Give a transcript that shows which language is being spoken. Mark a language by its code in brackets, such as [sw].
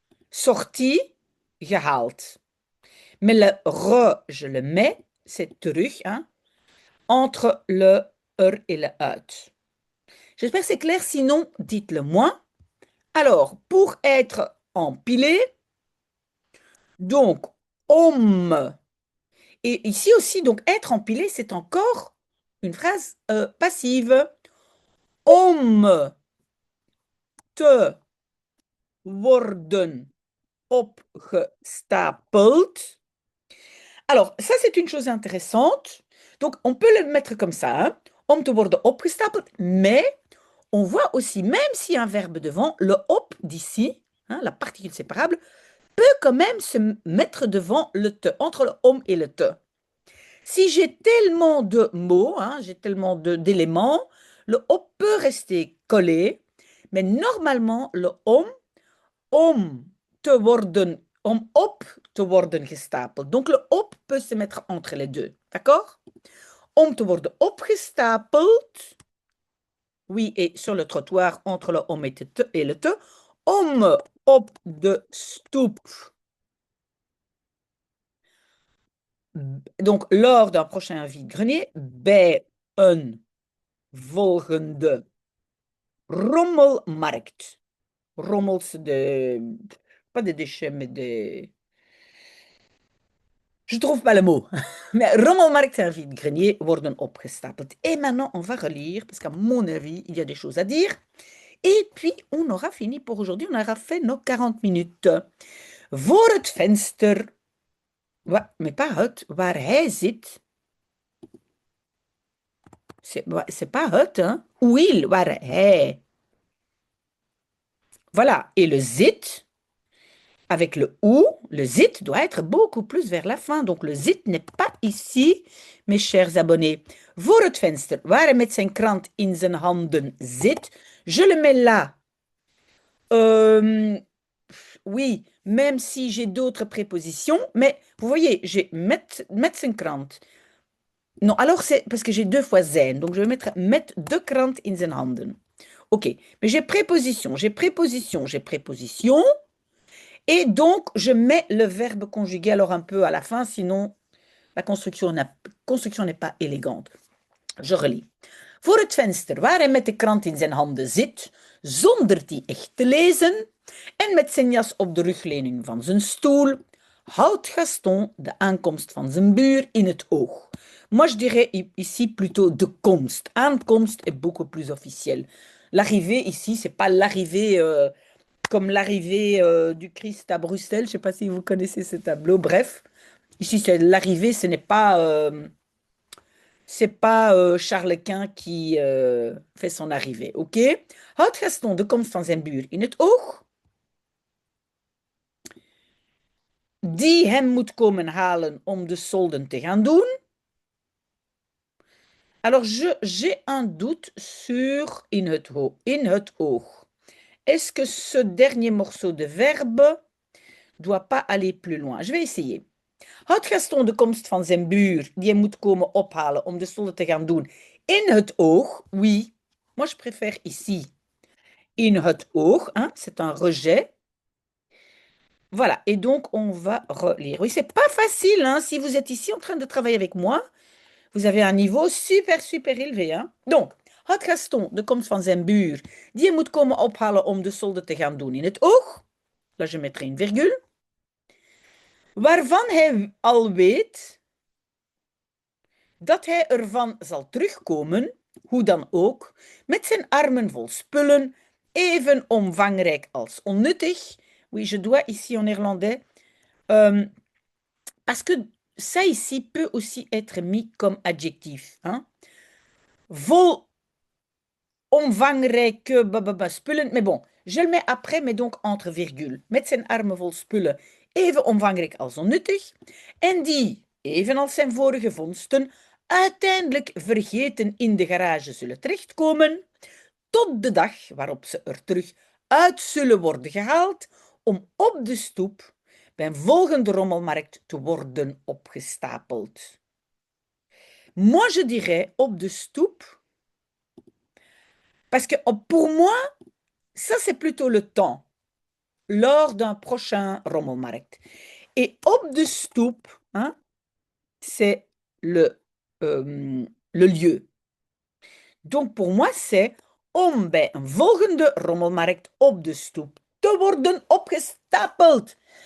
[fr] Sorti, gehaald. Mais le re, je le mets, c'est terug, hein, entre le et le uit. J'espère que c'est clair, sinon, dites-le moi. Alors, pour être empilé, donc, om. Et ici aussi, donc, être empilé, c'est encore une phrase passive. [nl] Om te worden opgestapeld. [fr] Alors, ça, c'est une chose intéressante. Donc, on peut le mettre comme ça, hein, [nl] om te worden opgestapeld, [fr] mais on voit aussi, même s'il y a un verbe devant, le op d'ici, hein, la particule séparable, peut quand même se mettre devant le te, entre le om et le te. Si j'ai tellement de mots, hein, j'ai tellement d'éléments, le op peut rester collé, mais normalement, le [nl] om te worden, om op te worden gestapeld. [fr] Donc, le op peut se mettre entre les deux, d'accord? [nl] Om te worden opgestapeld, [fr] Oui, et sur le trottoir, entre le om et le te, [nl] om op de stoep. [fr] Donc, lors d'un prochain vide-grenier, [nl] bij een volgende rommelmarkt. [fr] Rommels, pas des déchets, mais des... Je trouve pas le mot. [nl] Mais rommelmarkt en vide-grenier worden opgestapeld. [fr] Et maintenant, on va relire, parce qu'à mon avis, il y a des choses à dire. Et puis, on aura fini pour aujourd'hui. On aura fait nos 40 minutes. [nl] Voor het venster, [fr] mais pas [nl] het, waar hij zit. [fr] C'est pas het, hein? Où il, [nl] waar hij. [fr] Voilà. Et le zit, avec le zit doit être beaucoup plus vers la fin. Donc le zit n'est pas ici, mes chers abonnés. [nl] Voor het venster, waar hij met zijn krant in zijn handen zit. [fr] Je le mets là. Euh, oui, même si j'ai d'autres prépositions, mais vous voyez, j'ai [nl] met zijn krant. [fr] Non, alors c'est parce que j'ai deux fois zijn, donc je vais mettre [nl] met de krant in zijn handen. [fr] Ok, mais j'ai préposition, j'ai préposition, j'ai préposition. Et donc, je mets le verbe conjugué alors un peu à la fin, sinon la construction n'est pas élégante. Je relis. [nl] Voor het venster waar hij met de krant in zijn handen zit, zonder die echt te lezen, en met zijn jas op de rugleuning van zijn stoel, houdt Gaston de aankomst van zijn buur in het oog. [fr] Moi, je dirais ici plutôt [nl] de komst. [fr] Aankomst est beaucoup plus officiel. L'arrivée ici, c'est pas l'arrivée comme l'arrivée du Christ à Bruxelles. Je ne sais pas si vous connaissez ce tableau. Bref, ici, c'est l'arrivée, ce n'est pas, c'est pas Charles Quint qui fait son arrivée. OK? [nl] Houdt Gaston de komst van zijn buur in het oog, die hem moet komen halen om de solden te gaan doen. [fr] Alors, j'ai un doute sur [nl] in het oog. [fr] Est-ce que ce dernier morceau de verbe doit pas aller plus loin? Je vais essayer. [nl] Houdt Gaston de komst van zijn buur, die hem moet komen ophalen om de solden te gaan doen, in het oog? [fr] Oui. Moi, je préfère ici. [nl] In het oog, [fr] hein, c'est un rejet. Voilà, et donc on va relire. Oui, c'est pas facile, hein, si vous êtes ici en train de travailler avec moi, vous avez un niveau super, super élevé, hein. [nl] Donc, Houdt Gaston de komst van zijn buur, die hem moet komen ophalen om de solden te gaan doen in het oog? [fr] Là, je mettrai une virgule. [nl] Waarvan hij al weet dat hij ervan zal terugkomen, hoe dan ook, met zijn armen vol spullen, even omvangrijk als onnuttig. [fr] Oui, je dois ici en néerlandais, parce que ça ici peut aussi être mis comme adjectif. Hein? Vol omvangrijke spullen, mais bon, je le mets après, mais donc entre virgule. [nl] Met zijn armen vol spullen, even omvangrijk als onnuttig, en die, evenals zijn vorige vondsten, uiteindelijk vergeten in de garage zullen terechtkomen, tot de dag waarop ze er terug uit zullen worden gehaald om op de stoep bij een volgende rommelmarkt te worden opgestapeld. [fr] Moi, je dirais [nl] op de stoep, [fr] parce que pour moi, ça c'est plutôt le temps, lors d'un prochain rommelmarkt. Et [nl] op de stoep, [fr] hein, c'est le lieu. Donc pour moi, c'est [nl] om bij een volgende rommelmarkt op de stoep te worden opgestapeld.